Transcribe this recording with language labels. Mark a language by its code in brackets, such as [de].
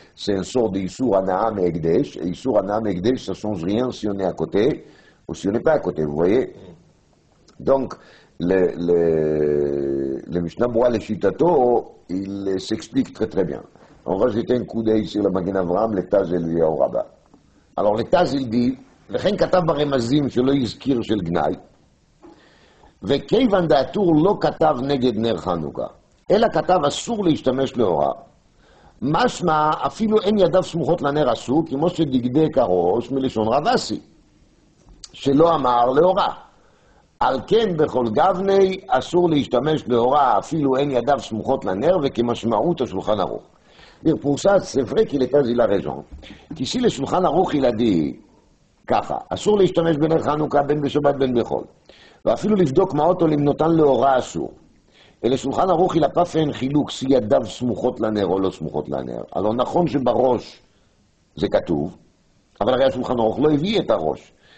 [fr] C'est un sort d'Issur Anaam et Ekdesh. Et Issur Anaam et Ekdesh, ça ne change rien si on est à côté ou si on n'est pas à côté, vous voyez. Donc, le Mishnah Berurah, le Shitato, il s'explique très très bien. On va jeter un coup d'œil sur le Magen Avraham, le Taz et l'Eliyahu Rabbah. Alors le Taz il dit, [he] וכן כתב ברמזים שלא הזכיר של גנאי, וכיוון דהטור לא כתב נגד נר חנוכה, אלא כתב אסור להשתמש לאורה, משמע אפילו אין ידיו סמוכות לנר אסור, כמו שדקדק הראש מלשון רב אסי, שלא אמר לאורה. על כן בכל גבני אסור להשתמש לאורה אפילו אין ידיו סמוכות לנר וכמשמעות השולחן ערוך. [fr] Pour ça, c'est vrai qu'il est il a raison. Qu'ici, le Shulchan Aruch, il a dit [he] ככה, אסור להשתמש בנר חנוכה בין בשבת בין בחול. ואפילו לבדוק מעות או למנותן לאורה אסור. [fr] Et le Shulchan Aruch, il n'a pas fait un חילוק si [he] ידיו סמוכות לנר או לא סמוכות לנר. [fr] Alors [he] נכון שבראש זה כתוב, אבל הרי השולחן ערוך לא הביא את הראש.